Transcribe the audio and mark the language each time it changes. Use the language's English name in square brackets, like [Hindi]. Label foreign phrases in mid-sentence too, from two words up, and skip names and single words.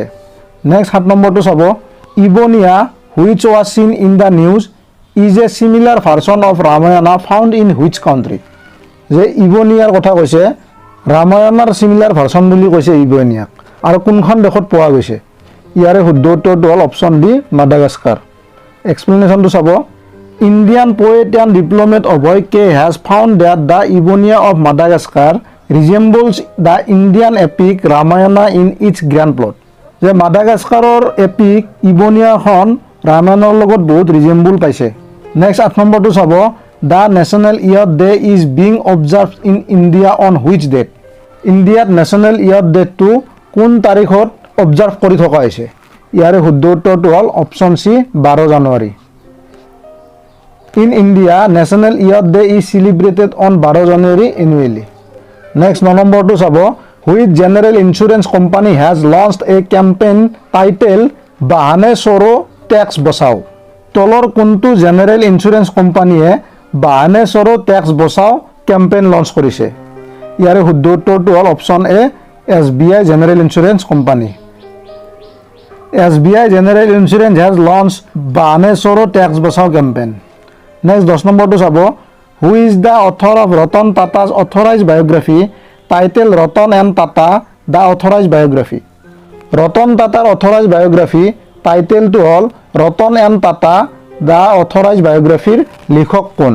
[English] Next 7 [Assamese] নম্বৰটো চাব [English] Ibonia which was seen in the news is a similar version of Ramayana found in which country? [Assamese] যে ইবনিয়াৰ কথা কৈছে ৰামায়ণৰ [English] similar version [Assamese] বুলি কৈছে ইবনিয়াক আৰু কোনখন দেশত পোৱা গৈছে? ইয়াৰে শুদ্ধ উত্তৰটো হ'ল [English] option D [Assamese] মাডাগাস্কাৰ। এক্সপ্লেনেশ্যনটো চাব। [English] Indian poet and diplomat Abhay K. has found that the Ibonia of Madagascar resembles the Indian epic Ramayana in its grand plot. [Assamese] যে মাডাগাস্কাৰৰ এপিক ইবনিয়াখন ৰামায়ণৰ লগত বহুত ৰিজেম্বল পাইছে। [English] Next 8 [Assamese] নম্বৰটো চাব [English] the National Youth Day is being observe in India on which date? [Assamese] ইণ্ডিয়াত নেশ্যনেল ইয়থ ডেটো কোন তাৰিখত অবজাৰ্ভ কৰি থকা হৈছে? ইয়াৰে শুদ্ধ উত্তৰটো হ'ল [English] option C [Assamese] 12 জানুৱাৰী। [English] In India, National Youth Day is celebrated on 12 January annually. Next 9 [Assamese] নম্বৰটো চাব [English] which general insurance company has launched a campaign titled বাহানে চোৰো টেক্স বচাও? [Assamese] তলৰ কোনটো [English] general insurance company [Assamese] বাহানে চোৰো টেক্স বচাও [English] campaign launch [Assamese] কৰিছে? ইয়াৰে শুদ্ধ উত্তৰটো হ'ল [English] option A [Assamese] SBI জেনেৰেল ইঞ্চুৰেঞ্চ কোম্পানী। [English] SBI জেনেৰেল ইঞ্চুৰেঞ্চ has launched বাহানে চোৰো টেক্স বচাও কেম্পেইন। Next 10 [Assamese] নম্বৰটো চাব [English] who is the author of Ratan Tatas authorise biography title Ratan and Tata the authorise biography? [Assamese] ৰতন টাটাৰ [English] authorise biography [Assamese] টাইটেলটো হ'ল ৰতন এণ্ড টাটা দ্য অথৰাইজ বায়োগ্ৰাফিৰ লিখক কোন?